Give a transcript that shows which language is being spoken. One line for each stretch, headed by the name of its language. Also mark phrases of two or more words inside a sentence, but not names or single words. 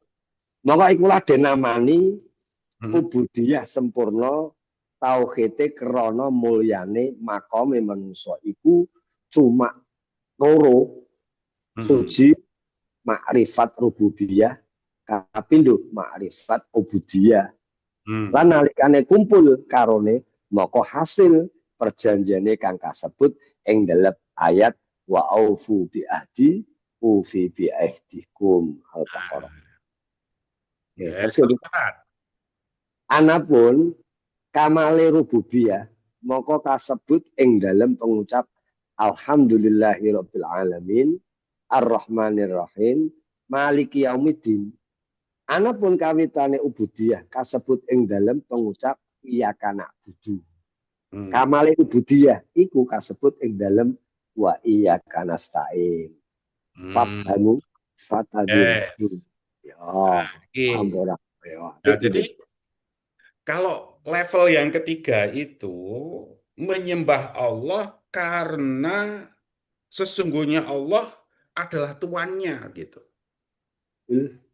Javanese: Mongko ikulah denamani ubudiyah sempurna tauhide krana mulyane makome manungsa iku cuma loro. Suci makrifat rububiyah kapindho makrifat ubudiyah. Lan nalikane kumpul karone maka hasil perjanjiane kang kasebut ing dalam ayat
Arabic: وأوفوا بعهدي أوف بعهدكم
Javanese: Al-Baqarah. Anapun kamale rububiyah maka kasebut ing dalam pengucap
Arabic: الحمد لله رب العالمين الرحمن الرحيم مالك يوم الدين.
Javanese: Anapun kawitane ubudiyah kasebut ing dalam pengucap
Arabic: إياك نعبد.
Javanese: Kamale ubudiyah iku kasebut ing dalam
Arabic: وإياك نستعين. Fabhanu fatadun.
Indonesian: Ya, jadi kalau level yang ketiga itu menyembah Allah karena sesungguhnya Allah adalah tuannya gitu. Hmm.